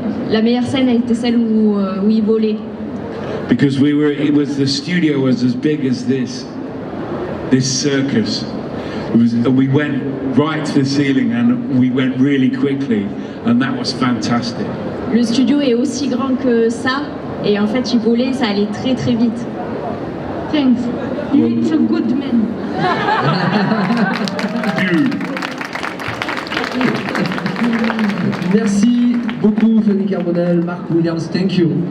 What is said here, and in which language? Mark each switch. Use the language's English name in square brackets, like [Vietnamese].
[French] La meilleure scène a été celle où il volait. [English] Because the studio was as big as this circus. We went right to the ceiling and we went really quickly and that was fantastic. [French] Le studio est aussi grand que ça et en fait il volait, ça allait très très vite. [English] Thanks. You're a good man. [French] Merci beaucoup Fanny Carbonell, Mark Williams, [English] thank you.